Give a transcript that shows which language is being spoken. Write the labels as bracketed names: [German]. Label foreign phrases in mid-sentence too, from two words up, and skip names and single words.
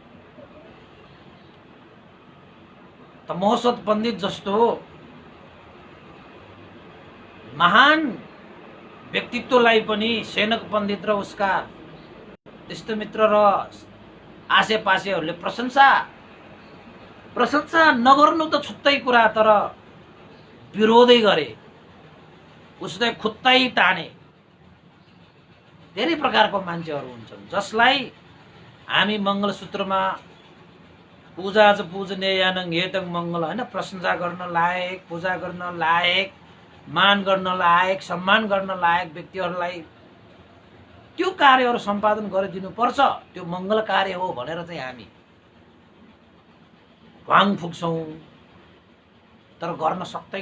[Nepali] त मोहसद पण्डित जस्तो महान व्यक्तित्वलाई पनि सेनक पण्डित र उसका इष्टमित्र र आसेपासेहरूले प्रशंसा नगर्नु त छुट्टै कुरा, तर विरोधै गरे, उसलाई खुट्टै ताने। धेरै प्रकारको मान्छेहरू हुन्छन् जसलाई हामी मङ्गलसूत्रमा [Pali] पूजा च पूजनीयानं हेतं मङ्गल, [Nepali] हैन? प्रशंसा गर्न लायक, पूजा गर्न लायक, मान गर्न लायक, सम्मान गर्न लायक व्यक्तिहरूलाई त्यो कार्यहरू सम्पादन गरिदिनु पर्छ, त्यो मङ्गल कार्य हो भनेर चाहिँ हामी भाङ फुक्छौँ, तर गर्न सक्दैन।